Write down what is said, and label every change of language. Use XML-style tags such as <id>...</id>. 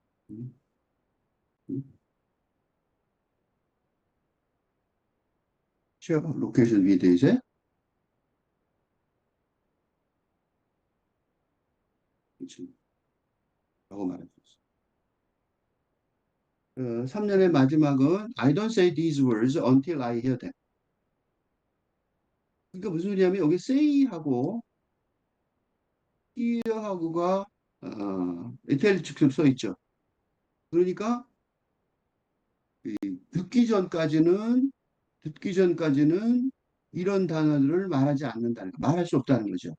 <ko>음, 음. 쉐어 로케이션 비디이제 라고 말할 수 있어요. 3년의 마지막은</ko> <en>I don't say these words until I hear them.</en> <ko>그러니까 무슨 소리냐면 여기 say하고 hear하고가 이탈리아식으로 써 있죠. 그러니까 듣기 전까지는 듣기 전까지는 이런 단어들을 말하지 않는다는 거, 말할 수 없다는 거죠.</ko>